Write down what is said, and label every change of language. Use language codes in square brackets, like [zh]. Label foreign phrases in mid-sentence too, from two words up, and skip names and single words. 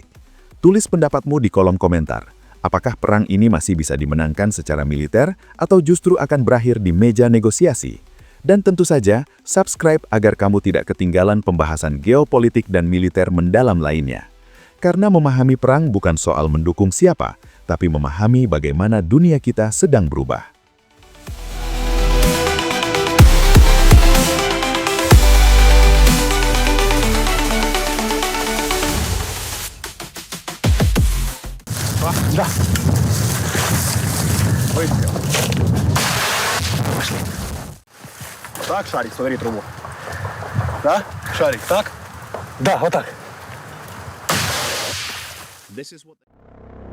[id] Tulis pendapatmu di kolom komentar. Apakah perang ini masih bisa dimenangkan secara militer atau justru akan berakhir di meja negosiasi? Dan tentu saja, subscribe agar kamu tidak ketinggalan pembahasan geopolitik dan militer mendalam lainnya. Karena memahami perang bukan soal mendukung siapa, tapi memahami bagaimana dunia kita sedang berubah. [ru] Да. Выстрел. Пошли. Так, шарик, смотри трубу. Да? Шарик, так? Да, вот так. [en] This is what...